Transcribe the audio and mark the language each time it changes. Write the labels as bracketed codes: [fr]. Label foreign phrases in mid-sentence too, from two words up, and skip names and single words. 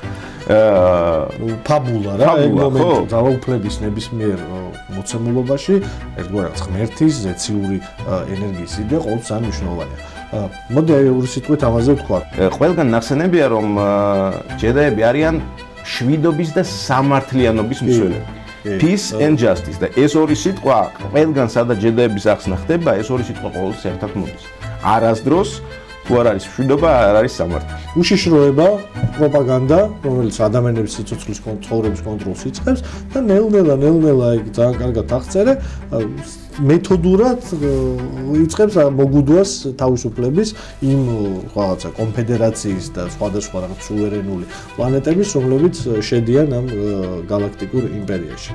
[ka] ფაბულა რა, ეგ მომენტი ძალაუფლების ნებისმიერ მოცემულობაში, ერთგვარად ღმერთის ზეციური ენერგიის იდეა ყოველთვის არის მნიშვნელოვანია. მოდი ორი სიტყვით ამაზე ვთქვა. ყველგან ნახსენებია, რომ ჯედაები არიან შვიდობის და სამართლიანობის მსვლელები. [en] Peace and justice [ka] და ეს ორი სიტყვა ყველგან სადაც ჯედაების ახსნა ხდება, ეს ორი სიტყვა ყოველთვის ერთად მოდის. არასდროს თუ არ არის შვიდობა, არ არის სამართალი. უშიშროება, პროპაგანდა, რომელიც ადამიანების სიცოცხლის ცხოვრების კონტროლს იწყებს და ნელ-ნელა ეგ ძალიან კარგად აღწერე, მეთოდურად იწყებს მოგუდვას თავისუფლების იმ რაღაცა კონფედერაციის და სხვადასხვა რაღაც სუვერენული პლანეტების, რომლებიც შედიან ამ galaktikურ იმპერიაში.